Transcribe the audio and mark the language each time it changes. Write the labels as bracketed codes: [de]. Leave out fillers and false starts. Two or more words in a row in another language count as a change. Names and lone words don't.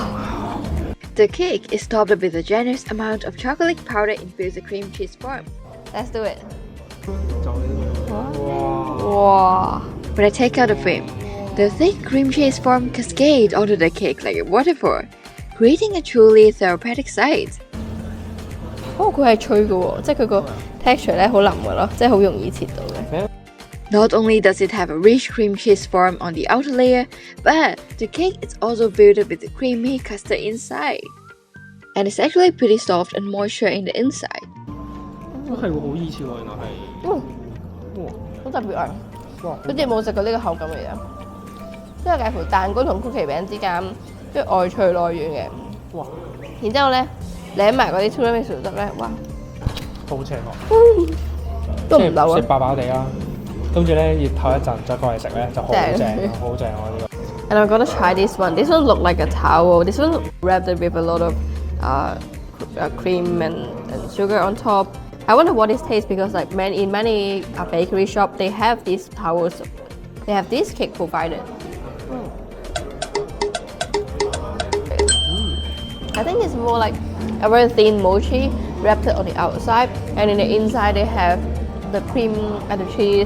[en] The cake is topped with a generous amount of chocolate powder infused cream cheese form. Let's do it. Wow. When I take out the film, the thick cream cheese form cascades onto the cake like a waterfall, creating a truly therapeutic sight. [yue] 佢係脆嘅喎，即係佢個 texture 咧好腍嘅咯，即係好容易切到嘅。 [en] Not only does it have a rich cream cheese form on the outer layer, but the cake is also filled with the creamy custard inside. And it's actually pretty soft and moisture in the inside. [yue] 都係喎，好易切喎，原來係。哇！好特別啊！好似冇食過呢個口感嚟嘅，即係介乎蛋糕同曲奇餅之間，即係外脆內軟嘅。哇！然之後咧，舐埋嗰啲超香味薯汁咧，哇！好邪惡，都唔流啊！食飽飽地啦，跟住咧熱透一陣再過嚟食咧就好正，好正喎呢個。 [en] And I'm gonna try this one. This one look like a towel. This one wrapped with a lot of cream and sugar on top. I wonder what it tastes because like in many bakery shop they have these towels. They have this cake provided. I think it's more like a very thin mochi wrapped on the outside, and in the inside they have the cream and the cheese.